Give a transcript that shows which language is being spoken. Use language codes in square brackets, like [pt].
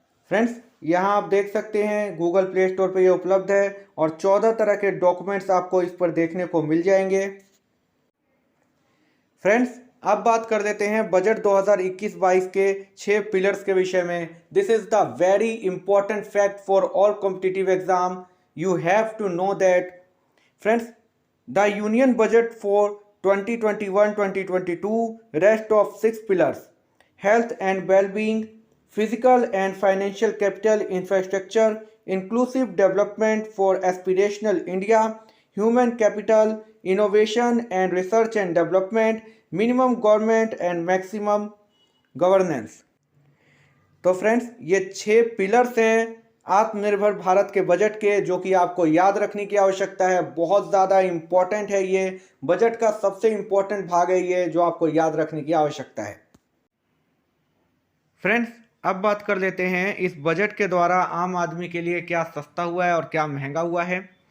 [hi] Friends, यहाँ आप देख सकते हैं गूगल प्ले स्टोर पर यह उपलब्ध है और 14 तरह के डॉक्यूमेंट्स आपको इस पर देखने को मिल जाएंगे। फ्रेंड्स, अब बात कर लेते हैं बजट 2021-22 के 6 पिलर्स के विषय में। [en] This is the very important fact for all competitive exam. You have to know that. Friends, the union budget for 2021-2022 rest of 6 pillars: health and well-being, physical and financial capital infrastructure, inclusive development for aspirational India, human capital, innovation and research and development, minimum government and maximum governance। [hi] तो friends, ये 6 pillars हैं आत्मनिर्भर भारत के budget के, जो कि आपको याद रखने की आवश्यकता है। बहुत ज़्यादा इम्पॉर्टेंट है, ये बजट का सबसे इम्पॉर्टेंट भाग है ये, जो आपको याद रखने की आवश्यकता है। फ्रेंड्स, अब बात कर लेते हैं इस बजट के द्वारा आम आदमी के लिए क्या सस्ता हुआ है और क्या महंगा हुआ है।